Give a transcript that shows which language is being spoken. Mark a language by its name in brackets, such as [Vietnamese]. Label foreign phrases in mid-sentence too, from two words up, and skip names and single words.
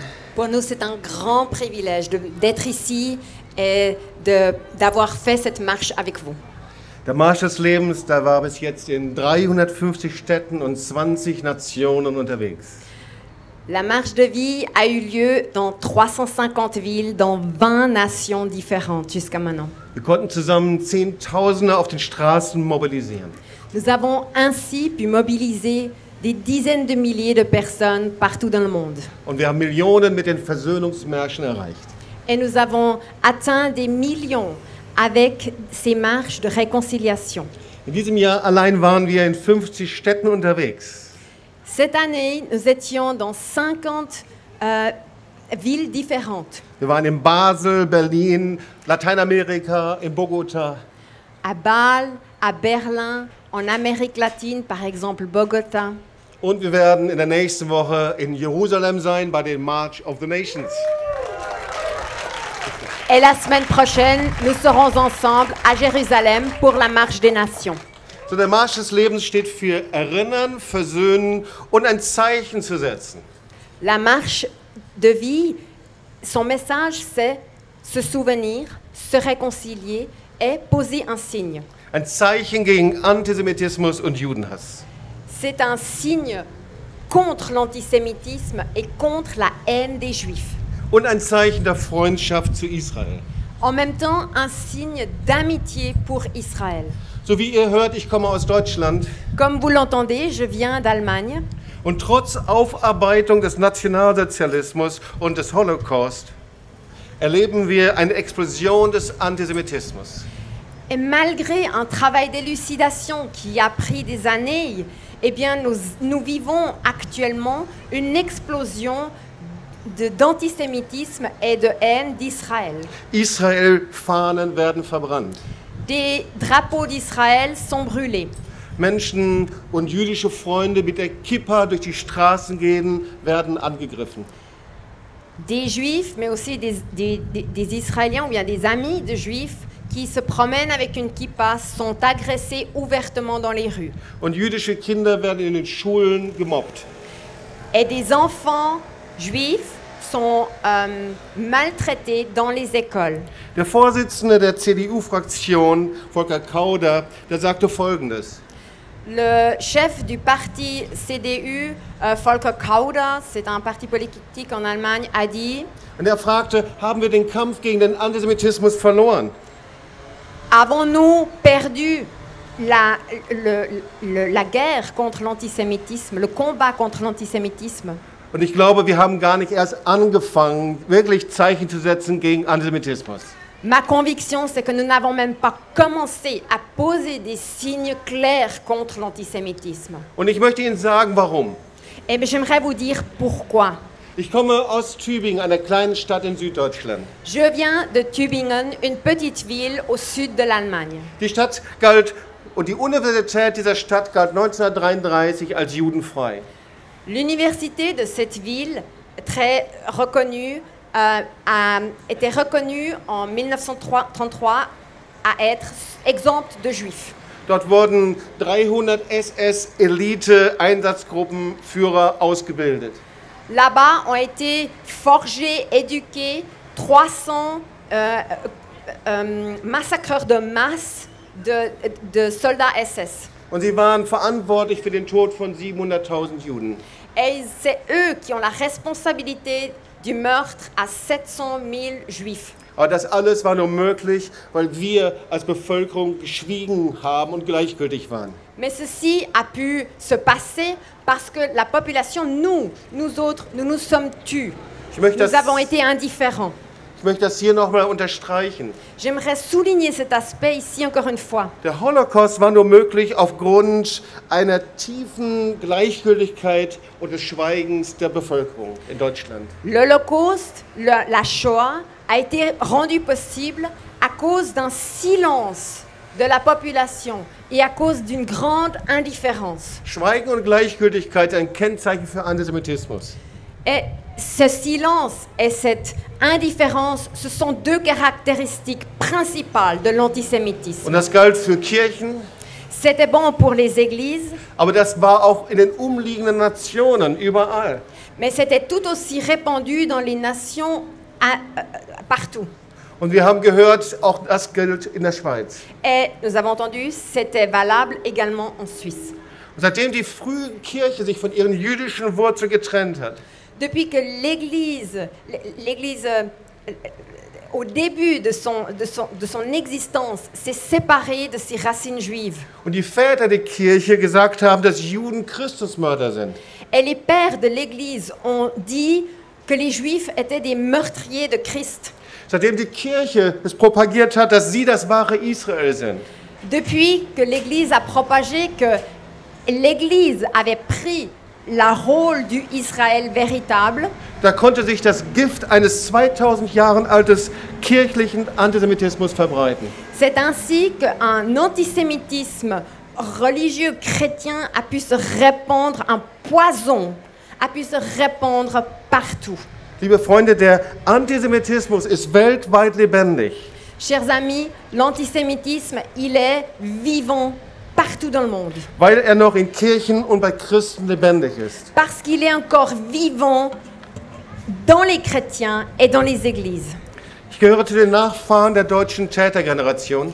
[French] Pour nous, c'est un grand privilège d'être ici et d'avoir fait cette marche avec vous. [German] Der Marsch des Lebens, der war bis jetzt in 350 Städten und 20 Nationen unterwegs. [French] La marche de vie a eu lieu dans 350 villes, dans 20 nations différentes jusqu'à maintenant. [German] Wir konnten zusammen Zehntausende auf den Straßen mobilisieren. [French] Nous avons ainsi pu mobiliser des dizaines de milliers de personnes partout dans le monde. [German] Und wir haben Millionen mit den Versöhnungsmärschen erreicht. [French] Et nous avons atteint des millions avec ces marches de réconciliation. [German] In diesem Jahr allein waren wir in 50 Städten unterwegs. [French] Cette année, nous étions dans 50 villes différentes. [German] Wir waren in Basel, Berlin, Lateinamerika, in Bogota. [French] À Bâle, à Berlin, en Amérique latine, par exemple Bogota. [German] Und wir werden in der nächsten Woche in Jerusalem sein bei dem March of the Nations. [French] Et la semaine prochaine, nous serons ensemble à Jérusalem pour la marche des nations. [German] So, der Marsch des Lebens steht für Erinnern, Versöhnen und ein Zeichen zu setzen. [French] La marche de vie, son message, c'est se souvenir, se réconcilier et poser un signe. [German] Ein Zeichen gegen Antisemitismus und Judenhass. [French] C'est un signe contre l'antisémitisme et contre la haine des Juifs. [German] Und ein Zeichen der Freundschaft zu Israel. [French] En même temps, un signe d'amitié pour Israël. [German] So wie ihr hört, ich komme aus Deutschland. [French] Comme vous l'entendez, je viens d'Allemagne. [German] Und trotz Aufarbeitung des Nationalsozialismus und des Holocaust erleben wir eine Explosion des Antisemitismus. [French] Et malgré un travail d'élucidation qui a pris des années, eh bien, nous vivons actuellement une explosion d'antisémitisme et de haine d'Israël. [German] Israel-Fahnen werden verbrannt. [French] Des drapeaux d'Israël sont brûlés. [German] Menschen und jüdische Freunde mit der Kippa durch die Straßen gehen, werden angegriffen. [French] Des Juifs, mais aussi des Israéliens ou bien des amis de Juifs qui se promènent avec une kippa sont agressés ouvertement dans les rues. [German] Und jüdische Kinder werden in den Schulen gemobbt. [French] Et des enfants juifs sont maltraités dans les écoles. [German] Der Vorsitzende der CDU-Fraktion, Volker Kauder, der sagte Folgendes. [French] Le chef du parti CDU, Volker Kauder, c'est un parti politique en Allemagne, a dit: [German] Und er fragte, haben wir den Kampf gegen den Antisemitismus verloren? [French] Avons-nous perdu la guerre contre l'antisémitisme, le combat contre l'antisémitisme? [German] Und ich glaube, wir haben gar nicht erst angefangen, wirklich Zeichen zu setzen gegen Antisemitismus. [French] Ma conviction, c'est que nous n'avons même pas commencé à poser des signes clairs contre l'antisémitisme. [German] Und ich möchte Ihnen sagen, warum. [French] Et j'aimerais vous dire pourquoi. [German] Ich komme aus Tübingen, einer kleinen Stadt in Süddeutschland. [French] Je viens de Tübingen, une petite ville au sud de l'Allemagne. [German] Die Stadt galt und die Universität dieser Stadt galt 1933 als judenfrei. [French] L'université de cette ville, très reconnue, a été reconnue en 1933 à être exempte de juifs. [German] Dort wurden 300 SS-Elite-Einsatzgruppenführer ausgebildet. [French] Là-bas ont été forgés, éduqués 300 massacreurs de masse de soldats SS. [German] Und sie waren verantwortlich für den Tod von 700.000 Juden. [French] Et c'est eux qui ont la responsabilité du meurtre à 700 000 Juifs. [German] Aber das alles war nur möglich, weil wir als Bevölkerung geschwiegen haben und gleichgültig waren. [French] Mais ceci a pu se passer parce que la population, nous autres, nous nous sommes tus. Nous avons été indifférents. [German] Ich möchte das hier nochmal unterstreichen. [French] J'aimerais souligner cet aspect ici encore une fois. [German] Der Holocaust war nur möglich aufgrund einer tiefen Gleichgültigkeit und des Schweigens der Bevölkerung in Deutschland. [French] L'Holocauste, la Shoah, a été rendu possible à cause d'un silence de la population et à cause d'une grande indifférence. [German] Schweigen und Gleichgültigkeit ein Kennzeichen für Antisemitismus. [French] Et ce silence et cette indifférence, ce sont deux caractéristiques principales de l'antisémitisme. [German] Und das galt für Kirchen. [French] C'était bon pour les églises. [German] Aber das war auch in den umliegenden Nationen überall. [French] Mais c'était tout aussi répandu dans les nations partout. [German] Und wir haben gehört, auch das gilt in der Schweiz. [French] Et nous avons entendu, c'était valable également en Suisse. [German] Und seitdem die frühe Kirche sich von ihren jüdischen Wurzeln getrennt hat, [French] depuis que l'Église au début de son existence, s'est séparée de ses racines juives. [German] Und die Väter der Kirche gesagt haben, dass Juden Christusmörder sind. [French] Et les pères de l'Église ont dit que les Juifs étaient des meurtriers de Christ. [German] Seitdem die Kirche es propagiert hat, dass sie das wahre Israel sind. [French] Depuis que l'Église a propagé que l'Église avait pris le rôle du Israël véritable. [German] Da konnte sich das Gift eines 2000 Jahren altes kirchlichen Antisemitismus verbreiten. [French] C'est ainsi qu'un antisémitisme religieux chrétien a pu se répandre, un poison a pu se répandre partout. [German] Liebe Freunde, der Antisemitismus ist weltweit lebendig. [French] Chers amis, l'antisémitisme, il est vivant partout dans le monde. [German] Weil er noch in Kirchen und bei Christen lebendig ist. [French] Parce qu'il est encore vivant dans les chrétiens et dans les églises. [German] Ich Ich gehöre zu den Nachfahren der deutschen Tätergeneration.